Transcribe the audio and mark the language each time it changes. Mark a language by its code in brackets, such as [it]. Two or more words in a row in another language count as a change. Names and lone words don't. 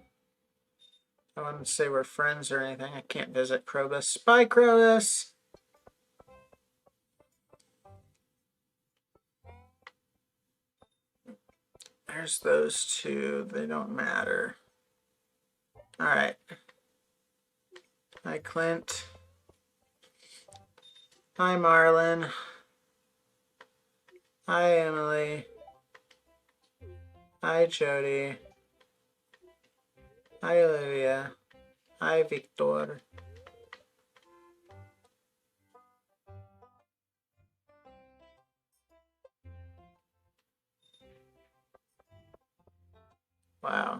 [en] I wouldn't say we're friends or anything. I can't visit Krobus. Bye, Krobus! There's those two. They don't matter. Alright. Hi, Clint. Hi, Marlon. Hi, Emily. Hi, Jody. Hi, Olivia. Hi, Victor. Wow.